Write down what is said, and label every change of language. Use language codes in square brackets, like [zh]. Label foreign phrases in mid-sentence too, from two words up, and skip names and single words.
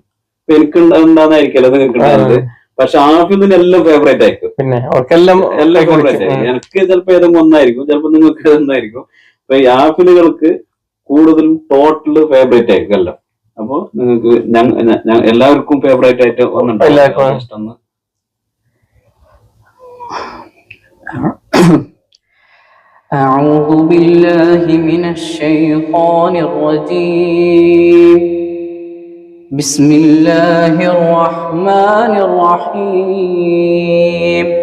[ml] ഇപ്പൊ എനിക്ക് ഉണ്ടാകുന്നതായിരിക്കല്ലോ നിങ്ങൾക്ക് ഉണ്ടാകുന്നത്. പക്ഷെ ഹാഫിദിന് എല്ലാം ഫേവറേറ്റ് ആയിരിക്കും. എല്ലാം ഫേവറേറ്റ് ആയിരിക്കും. എനിക്ക് ചിലപ്പോ ഏതെങ്കിലും ഒന്നായിരിക്കും, ചിലപ്പോ നിങ്ങൾക്ക് ഏതൊന്നായിരിക്കും. ഇപ്പൊ ഈ ഹാഫിദുകൾക്ക് കൂടുതലും [en] total favourite [ml] ആയിരിക്കും എല്ലാം. അപ്പൊ നിങ്ങൾക്ക് എല്ലാവർക്കും ഫേവറേറ്റ് ആയിട്ട് ഒന്നുണ്ടാവും. [ar] أعوذ بالله من الشيطان الرجيم. بسم الله الرحمن الرحيم.